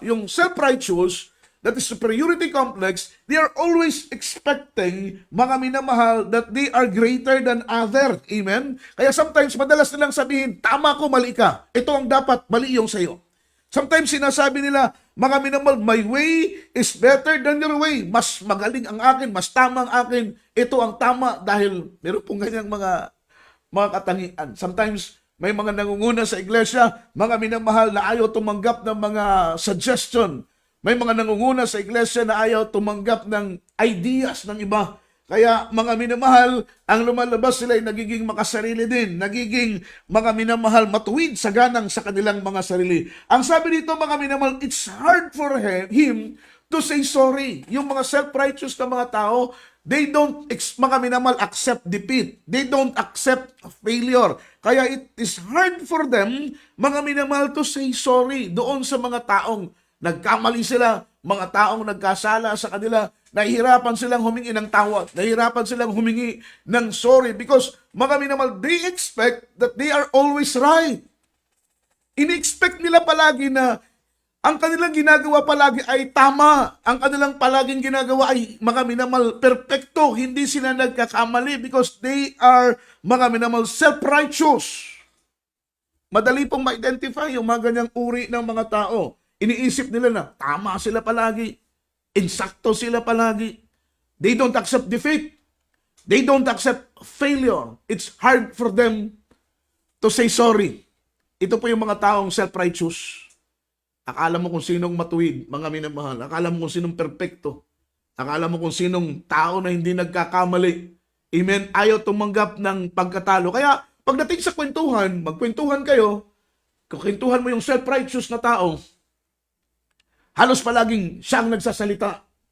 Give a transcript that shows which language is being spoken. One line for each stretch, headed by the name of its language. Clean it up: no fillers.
English: Yung self-righteous, that is superiority complex, they are always expecting,
Filipino: mga minamahal,
English: that they are greater than other.
Filipino: Amen? Kaya sometimes, madalas nilang sabihin, tama ako, mali ka. Ito ang dapat, mali yung sayo. Sometimes sinasabi nila, mga minamahal,
English: my way is better than your way.
Filipino: Mas magaling ang akin, mas tama ang akin. Ito ang tama dahil meron pong ganyang mga katangian. Sometimes may mga nangunguna sa iglesia, mga minamahal, na ayaw tumanggap ng mga suggestion. May mga nangunguna sa iglesia na ayaw tumanggap ng ideas ng iba. Kaya mga minamahal, ang lumalabas sila ay nagiging makasarili din, nagiging mga minamahal matuwid sa ganang sa kanilang mga sarili. Ang sabi dito, mga minamahal,
English: it's hard for him to say sorry.
Filipino: Yung mga self-righteous na mga tao,
English: they don't,
Filipino: mga minamal,
English: accept defeat. They don't accept failure.
Filipino: Kaya
English: it is hard for them,
Filipino: mga minamal,
English: to say sorry
Filipino: doon sa mga taong nagkamali sila, mga taong nagkasala sa kanila, nahihirapan silang humingi ng tawad, nahihirapan silang humingi ng sorry because, mga minamal,
English: they expect that they are always right.
Filipino: Ini-expect nila palagi na ang kanilang ginagawa palagi ay tama. Ang kanilang palaging ginagawa ay mga minamal perpekto. Hindi sila nagkakamali
English: because they are
Filipino: mga minamal self-righteous. Madali pong ma-identify yung mga ganyang uri ng mga tao. Iniisip nila na tama sila palagi. Insakto sila palagi.
English: They don't accept defeat. They don't accept failure. It's hard for them to say sorry.
Filipino: Ito po yung mga taong self-righteous. Akala mo kung sinong matuwid, mga minamahal. Akala mo kung sinong perpekto. Akala mo kung sinong tao na hindi nagkakamali. Amen? Ayaw tumanggap ng pagkatalo. Kaya, pagdating sa kwentuhan, magkwentuhan kayo, kukwentuhan mo yung self-righteous na tao, halos palaging siyang nagsasalita.